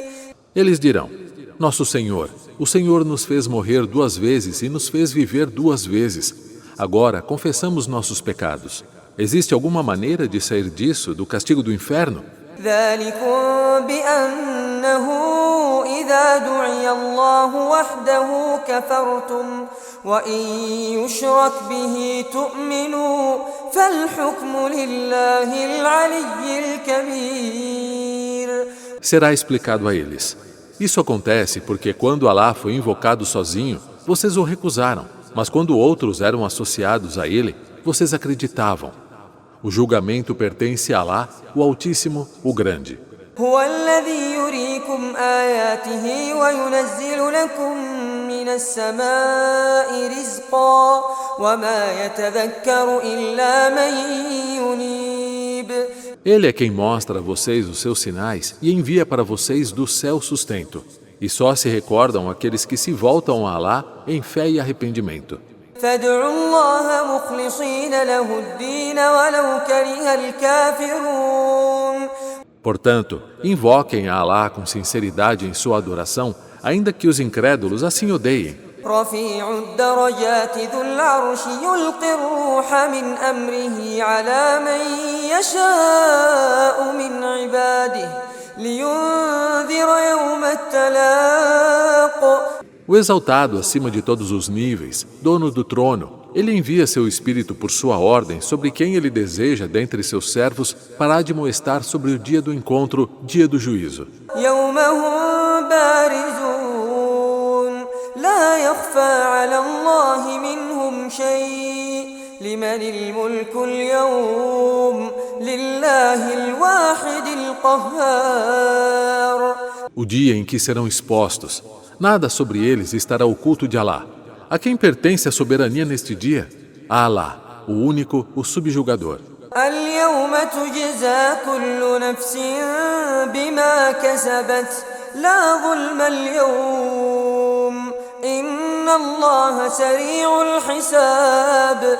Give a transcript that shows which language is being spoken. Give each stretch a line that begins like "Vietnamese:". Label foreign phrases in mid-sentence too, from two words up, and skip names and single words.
Portuguese: Eles dirão: Nosso Senhor, o Senhor nos fez morrer 2 vezes e nos fez viver 2 vezes. Agora confessamos nossos pecados. Existe alguma maneira de sair disso, do castigo do inferno?
Arabic: ذلكم بأنه إذا دعي الله وحده كفرتم وإن يشرك به تؤمنوا فالحكم لله العلي الكبير
Portuguese: Será explicado a eles. Isso acontece porque quando Alá foi invocado sozinho, vocês o recusaram. mas quando outros eram associados a ele, vocês acreditavam. O julgamento pertence a Alá, o Altíssimo, o Grande.
Arabic: هو الذي يريكم آياته وينزل لكم من السماء رزقا وما يتذكر إلا من ينيب.
Portuguese: Ele é quem mostra a vocês os seus sinais e envia para vocês do céu sustento. E só se recordam aqueles que se voltam a Alá em fé e arrependimento.
Arabic: فادعوا الله مخلصين له الدين ولو كره الكافرون.
Portuguese: Portanto, invoquem a Alá com sinceridade em sua adoração, ainda que os incrédulos assim odeiem.
Arabic: رفيع الدرجات ذو العرش يلقي الروح من أمره على من يشاء من عباده لينذر يوم التلاق.
Portuguese: O exaltado acima de todos os níveis, dono do trono, ele envia seu espírito por sua ordem sobre quem ele deseja dentre seus servos para admoestar sobre o dia do encontro, dia do juízo.
Arabic: يوم هم بارزون لا يخفى على الله منهم شيء لمن الملك اليوم لله الواحد القهار.
Portuguese: O dia em que serão expostos, nada sobre eles estará oculto de Alá. A quem pertence a soberania neste dia? A Alá, o único, o subjugador.
Arabic: اليوم تجزى كل نفس بما كسبت لا ظلم اليوم إن الله سريع الحساب.